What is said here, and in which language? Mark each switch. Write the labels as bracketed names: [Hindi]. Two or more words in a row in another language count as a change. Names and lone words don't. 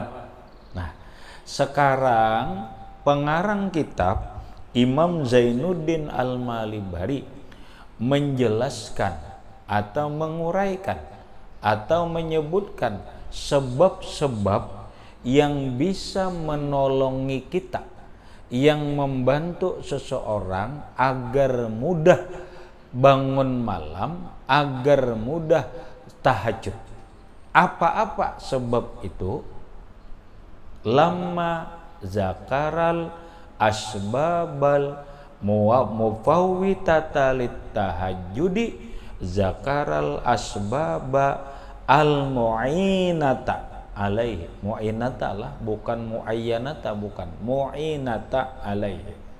[Indonesian] Nah, sekarang pengarang kitab Imam Zainuddin Al-Malibari menjelaskan atau menguraikan atau menyebutkan sebab-sebab yang bisa menolongi kita, yang membantu seseorang agar mudah bangun malam, agar mudah tahajud. Apa-apa sebab itu? [Arabic] لما ذكر الأسباب المفوتة للتهجد ذكر الأسباب المعينة عليه. [Indonesian] Mu'inata lah, bukan mu'ayyanata, bukan [Arabic] معينة عليه.